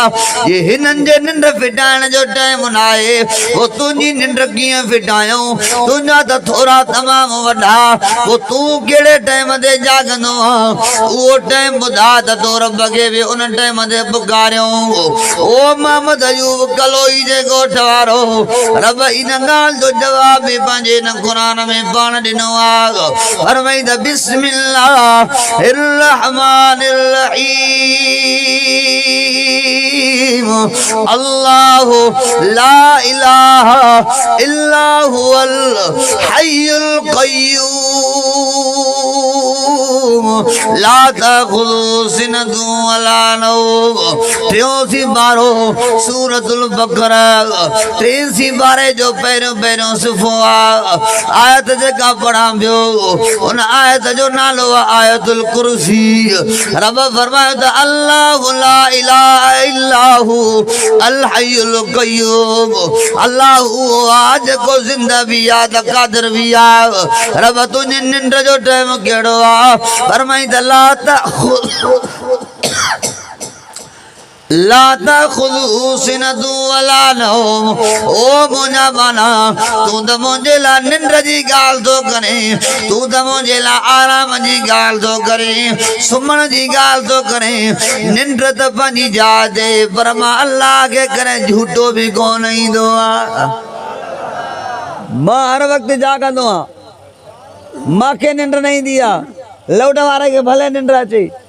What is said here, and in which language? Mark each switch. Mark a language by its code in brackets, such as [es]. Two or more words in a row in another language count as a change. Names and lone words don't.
[sd] ये हिननि जे निंड फिटाइण जो टाइम न आहे पोइ तुंहिंजी निंड कीअं फिटायूं तुंहिंजा त थोरा तमामु वॾा पोइ तूं कहिड़े टाइम ते जागंदो उहो टाइम ॿुधा त तो रब खे बि उन टाइम ते पुकारियूं ओ मोहम्मद अयूब कलोई जे ॻोठ वारो रब इन ॻाल्हि जो जवाब बि पंहिंजे इन क़ुर में पाण ॾिनो आहे फरमाई त [ar] بسم الله الرحمن رحيم الله لا إله إلا هو الحي القيوم لا تأخذه سنة ولا نوم 83 बारो [sd] सूरतुल बकरा 83 बारे जो पहिरियों सुफ़ो आयत जेका पढ़ां पियो उन आयत जो नालो आयतुल कुर्सी रब फरमायो त [ar] الله لا إله إلا هو الحي القيوم [sd] अल्लाह उहो आहे जेको ज़िंदा बि आहे त क़ादिर बि आहे रब तुंहिंजी निंड जो टाइम कहिड़ो आहे फरमाई त [ar] لا تأخذه سنة ولا نوم [sd] ओ मुंहिंजा माना तूं त मुंहिंजे लाइ निंड जी ॻाल्हि थो करे तूं त मुंहिंजे लाइ आराम जी ॻाल्हि थो करे सुम्हण जी ॻाल्हि थो करे निंड त पंहिंजी जाइ ते पर मां अल्लाह खे करे झूठो बि कोन ईंदो आहे मां हर वक़्तु जागंदो आहियां मूंखे निंड न ईंदी आहे लौट वारे खे भले निंड अचे